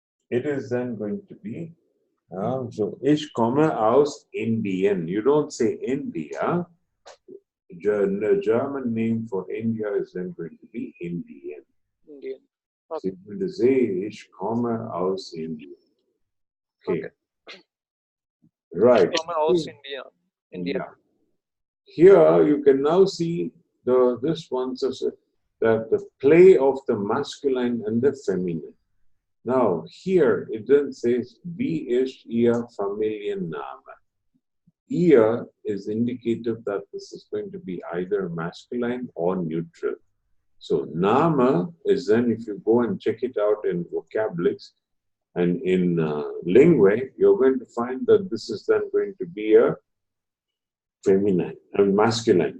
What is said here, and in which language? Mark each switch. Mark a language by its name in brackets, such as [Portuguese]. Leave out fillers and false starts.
[English] it is then going to be, so [German] ich komme aus Indien. [English] You don't say India. The German name for India is then going to be Indian. Indian. So Okay. you're going to say [German] ich komme aus Indien. [English] Okay. Right. [German] Ich komme aus India. Indian. [English] Yeah. Here you can now see this one, so that the play of the masculine and the feminine. Now here it then says [German] wie ist Ihr Familienname? [English] Ihr is indicative that this is going to be either masculine or neutral. So Name is then, if you go and check it out in vocabularies and in Lingua, you're going to find that this is then going to be a feminine and masculine.